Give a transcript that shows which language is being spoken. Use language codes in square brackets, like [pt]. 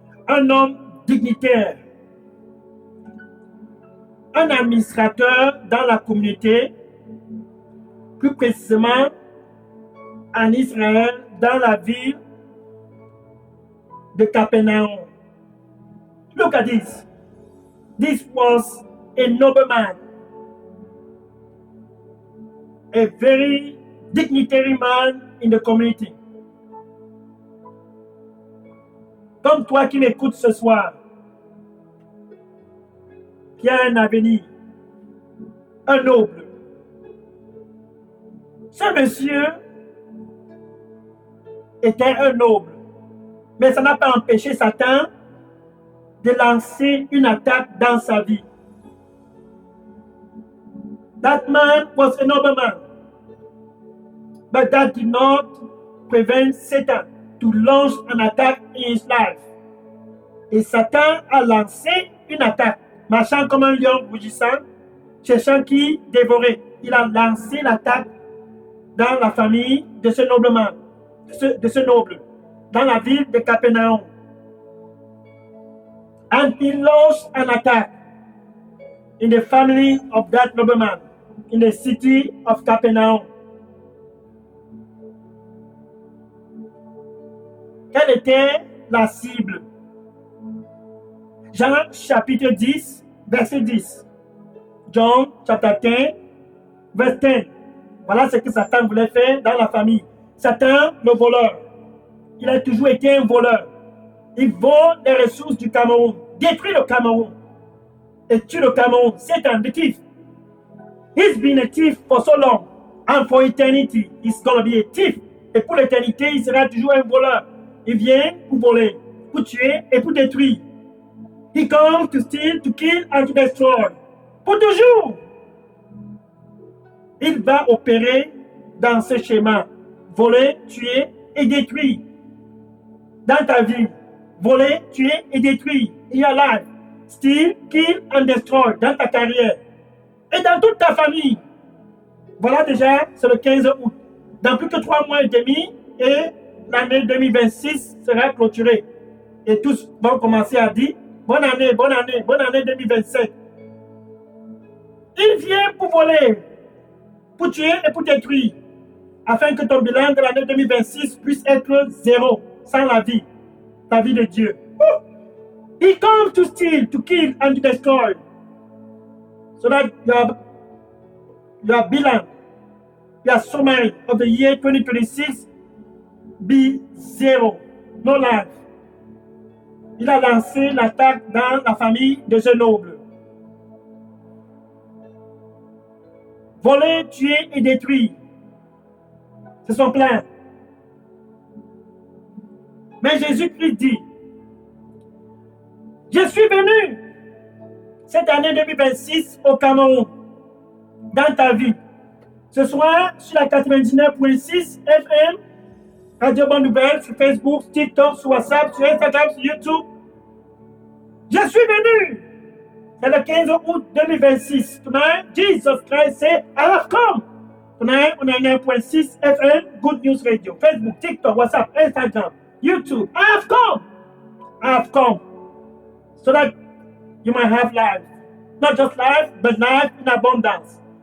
[fr] un homme dignitaire, un administrateur dans la communauté, plus précisément en Israël, dans la ville de Capernaum. [en] Look at this. This was a nobleman, a very dignitary man in the community. [fr] Comme toi qui m'écoutes ce soir, qui a un avenir, un noble. Ce monsieur était un noble, mais ça n'a pas empêché Satan de lancer une attaque dans sa vie. [en] That man was a nobleman, but that did not prevent Satan to launch an attack in his life. [fr] Et Satan a lancé une attaque, marchant comme un lion rugissant, cherchant qui dévorer. Il a lancé l'attaque dans la famille de ce nobleman, de ce noble, dans la ville de Capernaum. [en] And he launched an attack in the family of that nobleman, in the city of Capernaum. [fr] Quelle était la cible? Jean chapitre 10, verset 10. John chapitre 10, verset 10. Voilà ce que Satan voulait faire dans la famille. Satan, le voleur, il a toujours été un voleur. Il vole les ressources du Cameroun, détruit le Cameroun et tue le Cameroun. [en] Satan, the thief. He's been a thief for so long, and for eternity, he's gonna be a thief. [fr] Et pour l'éternité, il sera toujours un voleur. Il vient pour voler, pour tuer et pour détruire. [en] He comes to steal, to kill and to destroy. [fr] Pour toujours. Il va opérer dans ce schéma. Voler, tuer et détruire. Dans ta vie, voler, tuer et détruire. [en] In your life. Steal, kill and destroy. [fr] Dans ta carrière. Et dans toute ta famille. Voilà déjà, c'est le 15 août. Dans plus que 3 mois et demi, et l'année 2026 sera clôturée. Et tous vont commencer à dire bonne année, bonne année, bonne année 2027. Il vient pour voler, pour tuer et pour détruire, afin que ton bilan de l'année 2026 puisse être zéro, sans la vie de Dieu. [en] He comes to steal, to kill and to destroy. So that your bilan, your summary of the year 2026 be zero, no life. [fr] Il a lancé l'attaque dans la famille de ce noble. Voler, tuer et détruire. C'est son plan. Mais Jésus-Christ dit, je suis venu cette année 2026 au Cameroun, dans ta vie. Ce soir, sur la 99.6 FM, Radio Bonne Nouvelle, sur Facebook, TikTok, sur WhatsApp, sur Instagram, sur YouTube. Je suis venu. C'est le 15 août 2026. [en] Tonight, Jesus Christ said, I have come. Tonight, on a 9.6 FM, Good News Radio, Facebook, TikTok, WhatsApp, Instagram, YouTube. I have come. I have come. So that you might have life. Not just life, but life in abundance.